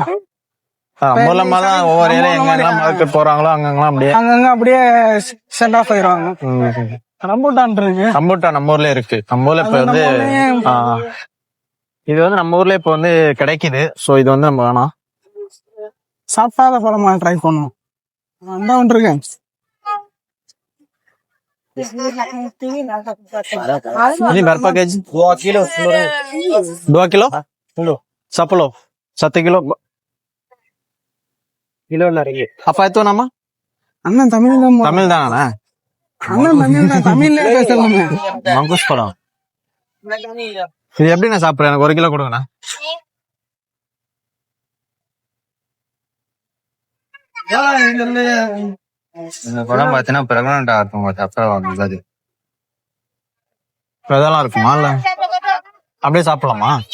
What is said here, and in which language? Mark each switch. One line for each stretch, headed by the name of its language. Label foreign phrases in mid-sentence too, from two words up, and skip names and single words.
Tamil: மூலமாதான் ஒவ்வொரு ஏரியா எங்கெல்லாம் மார்க்கெட் போறாங்களோ அங்கங்க அப்படியே சென்ட் ஆஃப் ஆயிருவாங்க. ரம்பூட்டான் இருக்கு, ரம்பூட்டான் நம்ம ஊர்ல இருக்கு. நம்ம ஊர்ல இப்ப வந்து இது வந்து நம்ம ஊர்ல இப்ப வந்து கிடைக்குது. சோ இது வந்து நம்ம வேணாம், சாப்பிட்டாத பழமா ட்ரை பண்ணுவோம். அந்த ஒன்று இருக்கேன்.
Malay: berapa gaji? 2 kilo. 2 kilo? Sepuluh. 1 kilo. Kilo lagi. Apa itu nama?
Tamil: அண்ணன் தமிழ் தான். தமிழ் தானா? அண்ணன் தமிழ் தான், தமிழ்ல பேசலாமே. மங்குஸ் பழம். இது எப்படி நான் சாப்பிடுறேன்? எனக்கு 1 கிலோ கொடுங்கண்ணா. இந்த படம் பாத்தீங்கன்னா பிரெக்னன்ட் ஆகும் சாப்பிட இதெல்லாம் இருக்குமா இல்ல அப்படியே சாப்பிடலாமா?